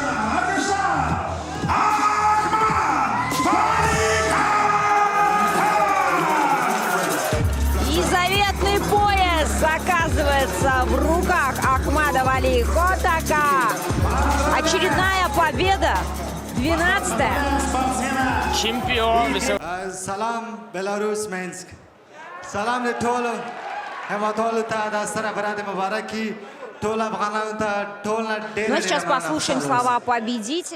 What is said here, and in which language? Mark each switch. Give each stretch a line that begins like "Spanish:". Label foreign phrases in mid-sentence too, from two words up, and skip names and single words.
Russian: И заветный пояс оказывается в руках Ахмада Вали Хотака. Очередная победа. 12-я. Чемпион. Салам, Беларусь, Минск.
Pashto: سلام لټول هیوادوالو ته د سره برات مبارکي ټول افغانانو ته ټول ډېر.
Russian: Ну, сейчас послушаем слова победителя.